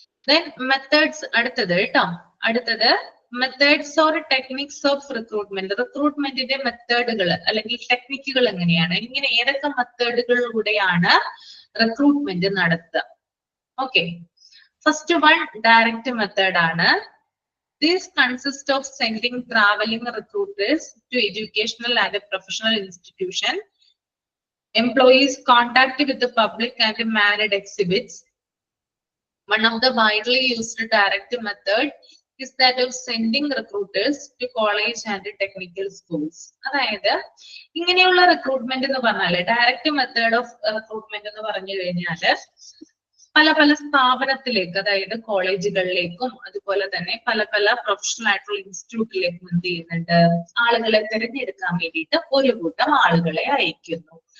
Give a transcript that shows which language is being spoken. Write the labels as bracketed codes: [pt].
[en] then methods [ml] അടുത്തത് കേട്ടോ. അടുത്തത് [en] Methods or techniques of recruitment. [ml] റിക്രൂട്ട്മെന്റിന്റെ മെത്തേഡുകൾ അല്ലെങ്കിൽ ടെക്നിക്കുകൾ എങ്ങനെയാണ്, ഇങ്ങനെ ഏതൊക്കെ മെത്തേഡുകളിലൂടെയാണ് റിക്രൂട്ട്മെന്റ് നടത്തുക? [en] Okay, first one direct method ആണ്. This consists of sending traveling recruiters to educational and professional institution. Employees contact with the public and managed exhibits. One of the widely used direct method is that of sending recruiters to college and technical schools. [ml] അതായത് ഇങ്ങനെയുള്ള recruitment എന്ന് പറഞ്ഞാല്, direct method of recruitment എന്ന് പറഞ്ഞു കഴിഞ്ഞാല് പല പല സ്ഥാപനത്തിലേക്ക്, അതായത് കോളേജുകളിലേക്കും അതുപോലെ തന്നെ പല പല പ്രൊഫഷണൽ ആയിട്ടുള്ള ഇൻസ്റ്റിറ്റ്യൂട്ടിലേക്കും എന്ത് ചെയ്യുന്നുണ്ട്, ആളുകളെ തിരഞ്ഞെടുക്കാൻ വേണ്ടിയിട്ട് ഒരു കൂട്ടം ആളുകളെ അയക്കുന്നു.